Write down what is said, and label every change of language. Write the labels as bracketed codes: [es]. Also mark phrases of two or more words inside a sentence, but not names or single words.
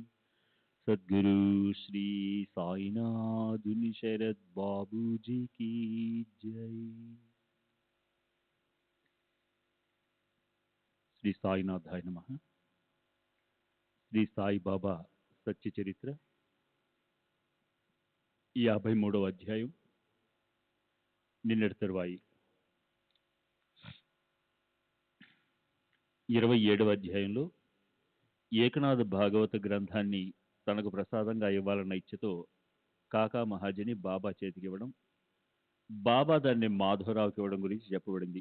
[hi] सद्गुरु श्री साईनाथ शरद बाबू जी की जय। [sa] श्री साईनाथाय नमः. [te] శ్రీ సాయిబాబా సత్య చరిత్ర 53వ అధ్యాయం. నిన్నటి తరువాయి 27వ అధ్యాయంలో ఏకనాథ భాగవత గ్రంథాన్ని తనకు ప్రసాదంగా ఇవ్వాలన్న ఇచ్చతో కాకా మహాజని బాబా చేతికివ్వడం, బాబా దాన్ని మాధవరావుకి ఇవ్వడం గురించి చెప్పబడింది.